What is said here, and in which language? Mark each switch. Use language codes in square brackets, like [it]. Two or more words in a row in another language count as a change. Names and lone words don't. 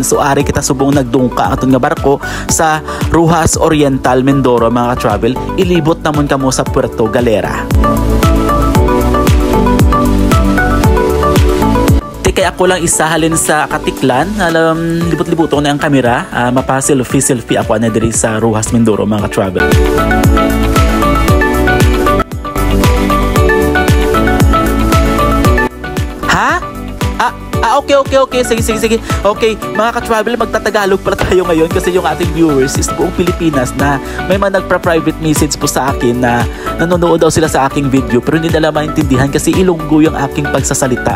[hil] So ari kita subong nagdungka aton nga barko sa Roxas Oriental Mindoro mga ka-travel. Ilibot namon kamo sa Puerto Galera. Kaya ako lang isa halin sa Katiklan, libot-libuto na ang kamera, mapa-selfie ako na diri sa Roxas Mindoro mga ka-travel. Okay. Sige. [tl] Okay, mga ka-travel, magtatagalog pala tayo ngayon kasi yung ating viewers is buong Pilipinas na may mga nagpa-private message po sa akin na nanonood daw sila sa aking video pero hindi nila maintindihan kasi Ilonggo yung aking pagsasalita.